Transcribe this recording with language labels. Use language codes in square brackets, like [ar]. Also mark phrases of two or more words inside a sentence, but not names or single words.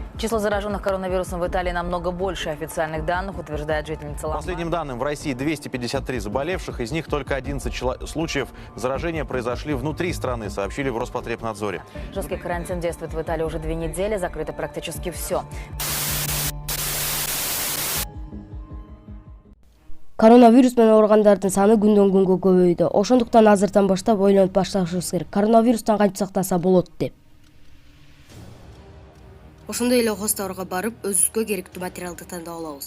[ru] Число зараженных коронавирусом в Италии намного больше официальных данных, утверждает жительница По Ламбард. последним данным, в России 253 заболевших, из них только 11 случаев заражения произошли внутри страны, сообщили в Роспотребнадзоре. Жесткий карантин действует в Италии уже 2 недели, закрыто практически все. [ky] Коронавирус менен ооругандардын саны күндөн күнгө көбөйдү. Ошондуктан азыртан баштап ойлонуп башташыбыз керек. Коронавирустан кантип сактанса болот деп. Ошондой эле хостторго барып, өзүбүзгө керектүү материалды тандап алабыз.